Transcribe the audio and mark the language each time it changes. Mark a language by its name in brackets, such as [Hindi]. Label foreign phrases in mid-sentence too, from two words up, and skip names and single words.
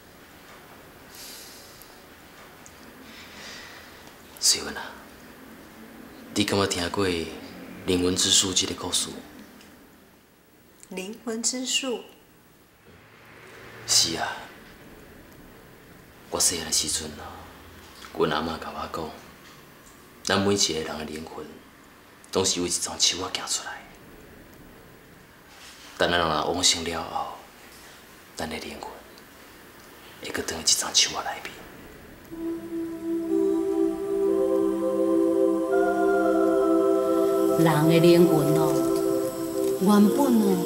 [Min Nan Chinese] 水云啊，你敢有听过灵魂之书这个故事？灵魂之树。是啊，我细汉的时阵啊，阮阿嬷甲我讲，咱每一个人的灵魂，拢是由一丛树仔行出来。等咱若往生了后，咱的灵魂会搁转去一丛树仔内面。人的灵魂哦，原本哦。